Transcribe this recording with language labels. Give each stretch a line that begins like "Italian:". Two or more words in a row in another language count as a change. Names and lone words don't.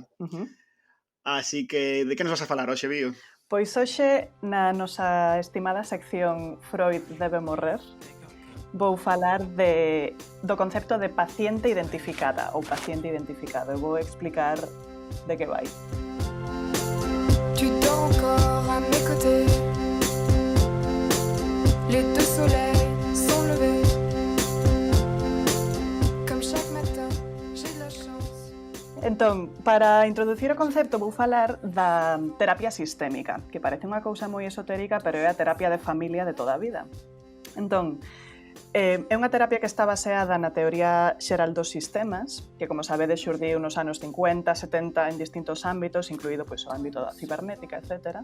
Galician: Así que, de que nos vas a falar hoxe, Bío? Pois hoxe, na nosa estimada sección Freud debe morrer, vou falar do concepto de paciente identificada ou paciente identificado. Eu vou explicar de que vai.
French: Tu dors encore à mes côtés. Les deux soleils sont levés. Comme chaque matin, j'ai de la chance.
Galician: Entón, para introducir o concepto vou falar da terapia sistémica, que parece unha cousa moi esotérica, pero é a terapia de familia de toda a vida. Entón, é unha terapia que está baseada na teoría xeral dos sistemas, que, como sabedes, xurdiu nos anos 50, 70 en distintos ámbitos, incluído pois, o ámbito da cibernética, etc.